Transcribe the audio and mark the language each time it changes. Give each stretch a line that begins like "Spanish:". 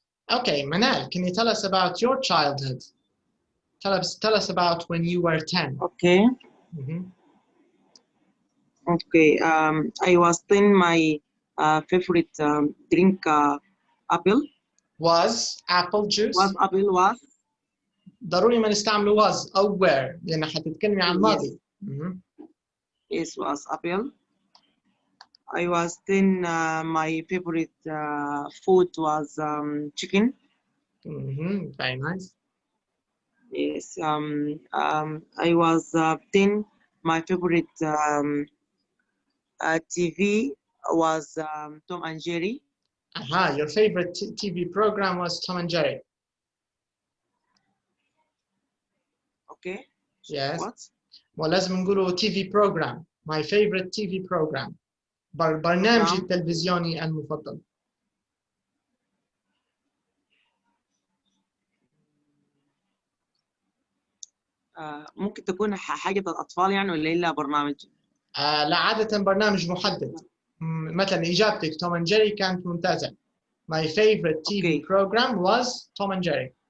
English: Okay, Manal, can you tell us about your childhood? Tell us about when you were 10. Okay. Mm-hmm. Okay. I was 10. My favorite drink apple. Was apple juice. Was apple was.
Arabic: ضروري ما نستعمل was أو were لأن حتتكلمي عن الماضي. Mm-hmm.
English: Yes, was apple. I was 10. My favorite food was chicken. Mm-hmm. Very nice. Yes. I was 10. My favorite TV was Tom and Jerry. Aha, your favorite TV program was Tom and Jerry. Okay. Yes. What?
Arabic: ولازم نقوله TV program.
English: My favorite TV program.
Arabic: برنامجي التلفزيوني المفضل. ممكن تكون حاجة الأطفال يعني ولا إلا برنامج؟ لا عادة برنامج محدد. مثلا إجابتك توم أند جيري كانت ممتازة.
English: My favorite TV program was Tom and Jerry.